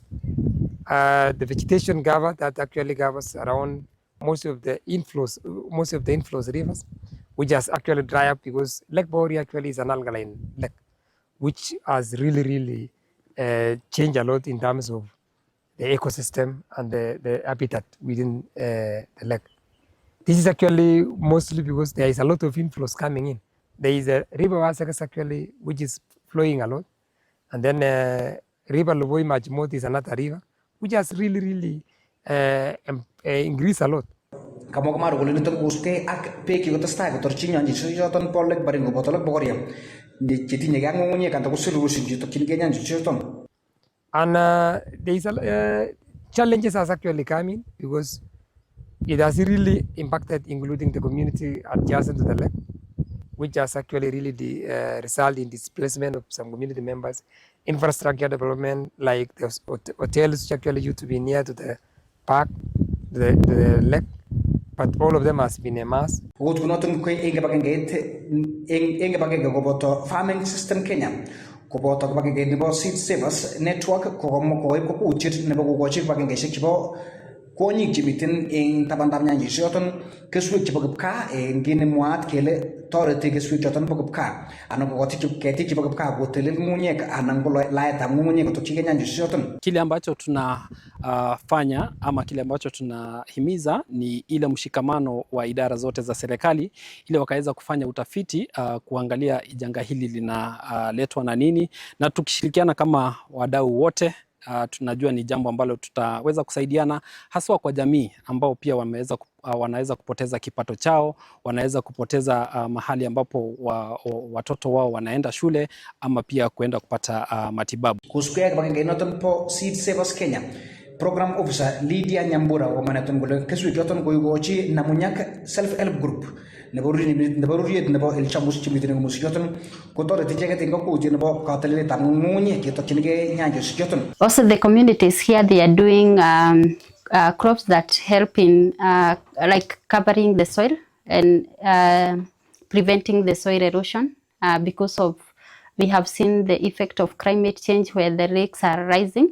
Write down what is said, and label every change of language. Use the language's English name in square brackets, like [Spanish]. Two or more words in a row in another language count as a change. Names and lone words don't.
[English] The vegetation cover that actually covers around most of the inflows rivers, which has actually dried up because Lake Bogoria actually is an alkaline lake, which has really changed a lot in terms of the ecosystem and the habitat within the lake. This is actually mostly because there is a lot of inflows coming in. There is a river Wasakas actually, which is flowing a lot. And then river Loboi Majmot is another river, which has really increased a lot. [Kalenjin] Kamwa Kimaru kole niton kosubkei ak beek chekotestai kotorchi nyanjosiechoton bo Lake Baringo boto Lake Bogoria chetinye ak ng'ung'unyek anan ko sirurushek chetokyinigei nyanjosiechoton. [English] And there is challenges has actually come in because it has really impacted, including the community adjacent to the lake, which has actually really resulted in displacement of some community members. Infrastructure development, like the hotels, which actually used to be near to the park, the lake, but all of them has been amassed. [Kalenjin] Okot kunoton ko eng kibagenge koboto Farming System Kenya koboto kibagenge nebo Seed Savers Network kokoib kokutiet nebo kokochi kibagengeisiek chebo kwonyik chemiten eng tabandab nyanjosiechoton keswek chebo kipkaa eng kit nemwaat kele toreti keswek choton bo kipkaa anan kokochi ketik chebo kipkaa kotelel ng'ung'unyek anan ko laetab ng'ung'unyek kotokyigei nyanjosiechoton. [Swahili] Kile ambacho tunafanya ama kile ambacho tunahimiza ni ile mshikamano wa idara zote za serikali ili wakaweza kufanya utafiti kuangalia janga hili linaletwa na nini, na tukishirikiana kama wadau wote tunajua ni jambo ambalo tutaweza kusaidiana haswa kwa jamii ambao pia wanaweza kupoteza kipato chao, wanaweza kupoteza mahali ambapo watoto wao wanaenda shule ama pia kuenda kupata matibabu. [Kalenjin] Kusubkei kibagenge noton po Seed Savers Kenya [English] Program Officer [Kalenjin] Lydia Nyambura komanaton kole keswek choton koikochi Namunyak Self Help Group nebo ruriet nebo Elchamus chemiten eng Musikyoton kotoreti icheket eng kokutiet nebo kateleletab ng'ung'unyek chetokyinigei nyanjosiechoton. [English] Also the communities here, they are doing crops that help in like covering the soil and preventing the soil erosion because of we have seen the effect of climate change where the lakes are rising.